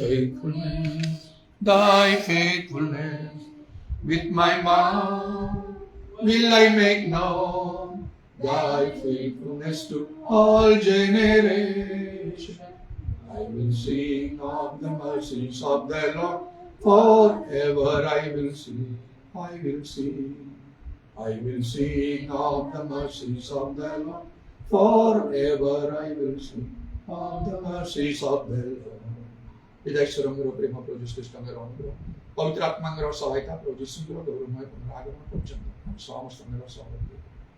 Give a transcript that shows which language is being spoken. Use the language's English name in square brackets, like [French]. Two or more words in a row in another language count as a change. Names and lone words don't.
[English] faithfulness with my mouth will I make known thy faithfulness to all generations I will sing of the mercies of the Lord forever I will sing I will sing of the mercies of the Lord forever I will sing of the mercies of the Lord [Odia] ପିତାଈଶ୍ୱରଙ୍କର ପ୍ରେମ ପ୍ରଭୁ ଯୀଶୁ ଖ୍ରୀଷ୍ଟଙ୍କର ଅନୁଗ୍ରହ ପବିତ୍ର ଆତ୍ମାଙ୍କର ସହାୟତା ପ୍ରଭୁ ଯୀଶୁଙ୍କର ଗୌରବମୟ ପୁନରାଗମନ ପର୍ଯ୍ୟନ୍ତ ସମସ୍ତଙ୍କର ସହ